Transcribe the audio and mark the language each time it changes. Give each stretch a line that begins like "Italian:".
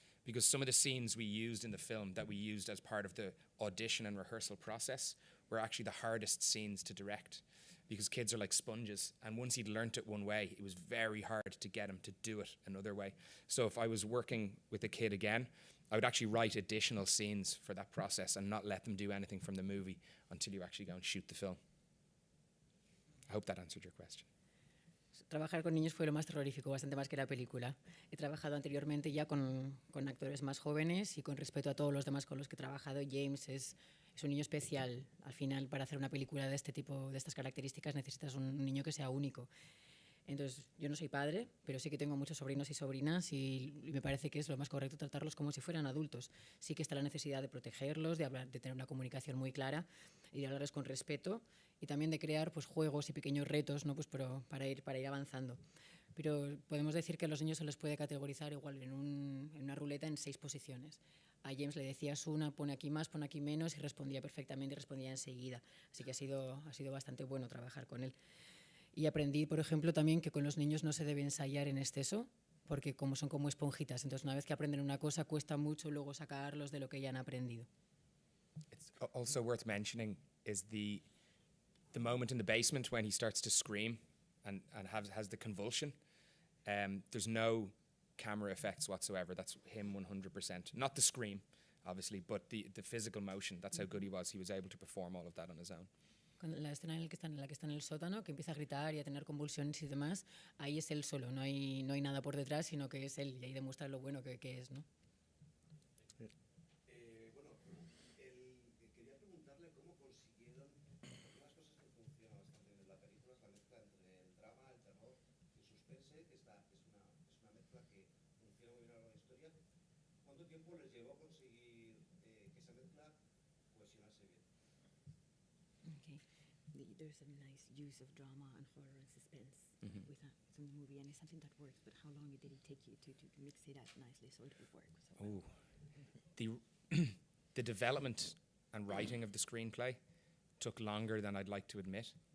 English: Because some of the scenes we used in the film that we used as part of the audition and rehearsal process were actually the hardest scenes to direct, because kids are like sponges, and once he'd learnt it one way, it was very hard to get him to do it another way. So if I was working with a kid again, I would actually write additional scenes for that process and not let them do anything from the movie until you actually go and shoot the film. I hope that answered your question.
Spanish: Trabajar con niños fue lo más terrorífico, bastante más que la película. He trabajado anteriormente ya con actores más jóvenes, y con respeto a todos los demás con los que he trabajado, James es un niño especial. Al final, para hacer una película de este tipo, de estas características, necesitas un niño que sea único. Entonces, yo no soy padre, pero sí que tengo muchos sobrinos y sobrinas, y me parece que es lo más correcto tratarlos como si fueran adultos. Sí que está la necesidad de protegerlos, de tener una comunicación muy clara y de hablarles con respeto, y también de crear pues juegos y pequeños retos, ¿no?, pues para ir avanzando. Pero podemos decir que a los niños se les puede categorizar igual en una ruleta en 6 posiciones. A James le decías una, pone aquí más, pone aquí menos, y respondía perfectamente, y respondía enseguida. Así que ha sido bastante bueno trabajar con él. Y aprendí, por ejemplo, también que con los niños no se debe ensayar en exceso, porque son como esponjitas. Entonces, una vez que aprenden una cosa, cuesta mucho luego sacarlos de lo que ya han aprendido.
English: It's also worth mentioning is the moment in the basement when he starts to scream and has the convulsion. There's no camera effects whatsoever. That's him 100%. Not the scream, obviously, but the physical motion. That's how good he was. He was able to perform all of that on his own.
Spanish: Con la escena en la que está en el sótano, que empieza a gritar y a tener convulsiones y demás, ahí es él solo, no hay nada por detrás, sino que es él, y ahí demuestra lo bueno que es, ¿no? Quería preguntarle cómo consiguieron, porque unas cosas que funcionan bastante bien en la película es la mezcla entre el drama, el terror y el suspense, que es una mezcla que funciona muy bien a la historia. ¿Cuánto tiempo les llevó a conseguir que esa mezcla cohesionase bien?
English: Okay. There's a nice use of drama and horror and suspense with the movie, and it's something that works. But how long did it take you to mix it up nicely so it would work? So The development and writing of the screenplay took longer than I'd like to admit.